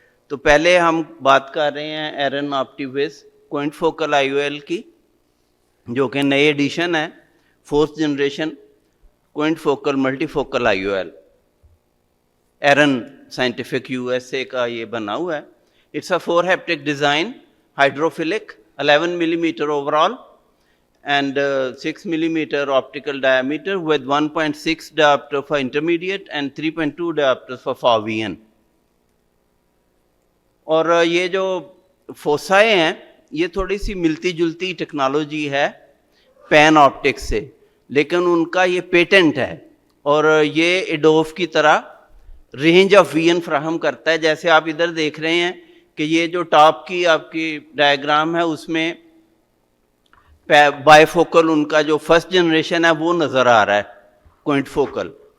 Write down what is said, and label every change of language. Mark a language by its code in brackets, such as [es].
[hi] तो पहले हम बात कर रहे हैं एरन ऑप्टिविस क्वाइंट फोकल IOL की, जो कि नई एडिशन है, 4th generation coined focal multifocal IOL. एरन साइंटिफिक USA का ये बना हुआ है. [en] It's a 4 haptic design, hydrophilic, 11 millimetre overall and 6 millimeter optical diameter with 1.6 diopter for intermediate and 3.2 diopters for far vision. [hi] और ये जो फोसाए हैं ये थोड़ी सी मिलती जुलती टेक्नोलॉजी है पैन ऑप्टिक्स से, लेकिन उनका ये पेटेंट है और ये एडोफ की तरह रेंज ऑफ विजन फ्राहम करता है. जैसे आप इधर देख रहे हैं कि ये जो टॉप की आपकी डायग्राम है उसमें बायफोकल उनका जो फर्स्ट जनरेशन है वो नज़र आ रहा है क्वाइंट फोकल.